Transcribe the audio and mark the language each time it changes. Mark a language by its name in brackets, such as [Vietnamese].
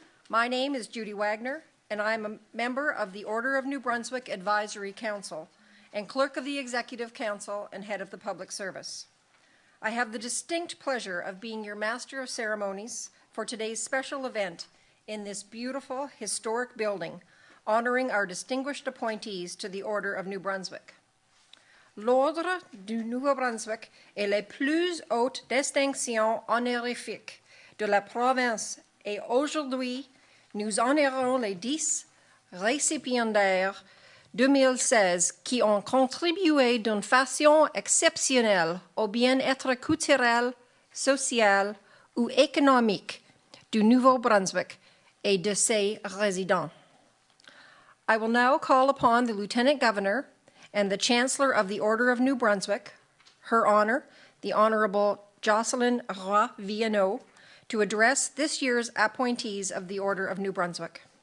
[English] My name is Judy Wagner, and I am a member of the Order of New Brunswick Advisory Council and Clerk of the Executive Council and Head of the Public Service. I have the distinct pleasure of being your Master of Ceremonies for today's special event in this beautiful historic building, honoring our distinguished appointees to the Order of New Brunswick. [French] L'Ordre du Nouveau-Brunswick est la plus haute distinction honorifique de la province et aujourd'hui, nous honorons les 10 récipiendaires 2016 qui ont contribué d'une façon exceptionnelle au bien-être culturel, social ou économique du Nouveau-Brunswick et de ses résidents. [English] I will now call upon the Lieutenant Governor and the Chancellor of the Order of New Brunswick, Her Honor, the Honorable Jocelyn Roy Villaneau, to address this year's appointees of the Order of New Brunswick.